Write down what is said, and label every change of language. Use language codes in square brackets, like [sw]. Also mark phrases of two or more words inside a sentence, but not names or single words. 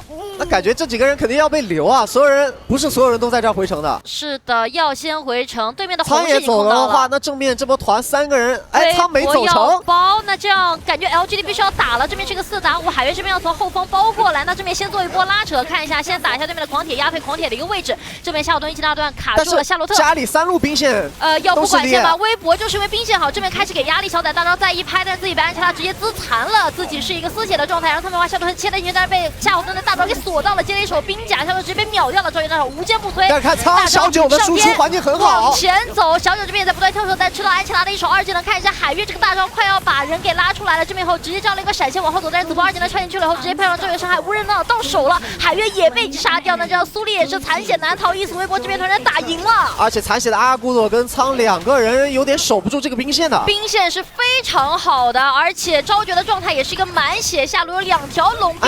[zh] 那感覺這幾個人肯定要被留啊！所有人不是所有人都在這兒回城的。是的，要先回城。對面的紅倉也走了的話，那正面這波團3個人，哎，倉沒走成。包，那這樣感覺 LGD 必須要打了。這邊是個4打5，海月這邊要從後方包過來，那這邊先做一波拉扯，看一下，先打一下對面的狂鐵，壓退狂鐵的一個位置。置。這邊夏侯惇一級大段卡住了夏洛特，家裡3路兵線，要不管線吗？微博就是因为兵線好，这邊開始給壓力，小仔大招再一拍，但是自己被安琪拉直接自殘了，自己是一個絲血的狀態。然後他們的話，夏洛特切的進去，但是被夏侯惇的大招給鎖到了，接了一手兵甲，夏洛特直接被秒掉了。趙雲大手無堅不摧。但看蒼小九的輸出環境很好，往前走，小九這邊也在不斷跳手，但吃到安琪拉的一手二技能，看一下海月這個大招快要把人給拉出來了，這邊以後直接這樣的一個閃現往後走，但是子波二技能穿進去了以後，直接配上趙雲傷害，無人能到手了，海月也被殺掉。那這樣蘇麗也是殘血難逃，一死微博這邊團戰打贏了，而且殘血的阿古朵跟蒼兩個人有點守不住這個兵線的，兵線是非常好的，而且昭覺的狀態也是一個滿血，下路有2條龍兵在，